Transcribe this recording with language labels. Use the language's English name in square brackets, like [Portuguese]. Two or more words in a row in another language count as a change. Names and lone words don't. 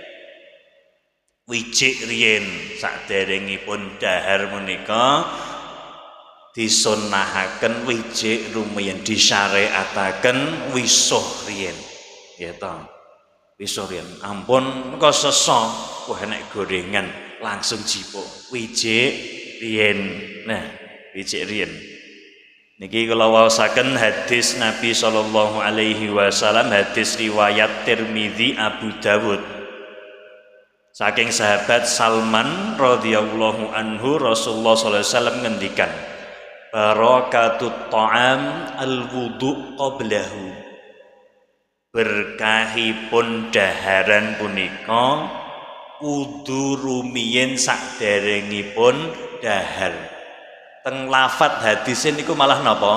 [Javanese] Wijik riyen saderengipun dahar menika disunnahaken wijik rumiyin, disyariataken wisuh riyen. Ya ta. Wisuh riyen. Ampun engko sesa wah enek gorengan langsung jipuk. Wijik riyen. Nah, wijik riyen. Niki kula waosaken hadis Nabi [Arabic] صلى الله عليه وسلم, [Javanese] hadis riwayat Tirmizi, Abu Dawud. Saking sahabat Salman [Arabic] رضي الله عنه [Javanese] Rasulullah [Arabic] صلى الله عليه وسلم [Javanese] ngendikan, [Arabic] بركة الطعام الوضوء قبله. [Javanese] Berkahipun daharan punika wudu rumiyin saderengipun dahar. Teng lafat hadis niku malah napa?